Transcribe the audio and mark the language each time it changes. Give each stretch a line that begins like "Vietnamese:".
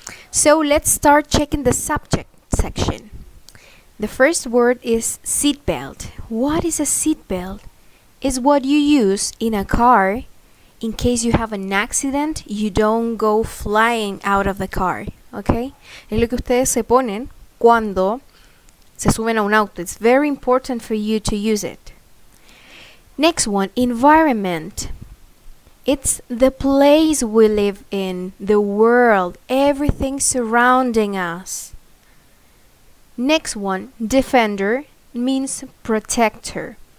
English: So let's start checking the subject section. The first word is seatbelt. What is a seatbelt? It's what you use in a car in case you have an accident, you don't go flying out of the car, okay?
Spanish: Es lo que ustedes se ponen cuando se suben a un auto.
English: It's very important for you to use it. Next one, environment. It's the place we live in, the world, everything surrounding us. Next one, defender, means protector.